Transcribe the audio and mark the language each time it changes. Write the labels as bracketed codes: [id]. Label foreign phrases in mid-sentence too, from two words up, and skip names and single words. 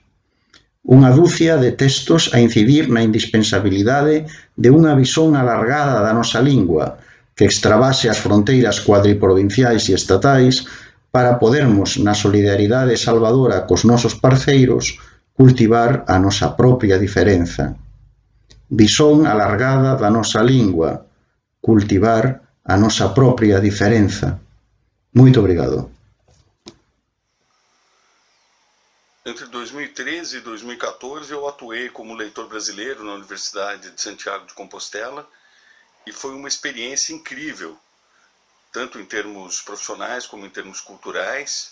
[gl] Unha dúcia de textos a incidir na indispensabilidade de unha visón alargada da nosa lingua, que extravase as fronteiras cuadriprovinciais e estatais para podermos, na solidaridade salvadora cos nosos parceiros, cultivar a nosa propia diferenza. Visón alargada da nosa lingua, cultivar a nosa propia diferenza. Moito obrigado. [pt] Entre 2013 e 2014 eu atuei como leitor brasileiro na Universidade de Santiago de Compostela e foi uma experiência incrível, tanto em termos profissionais como em termos culturais.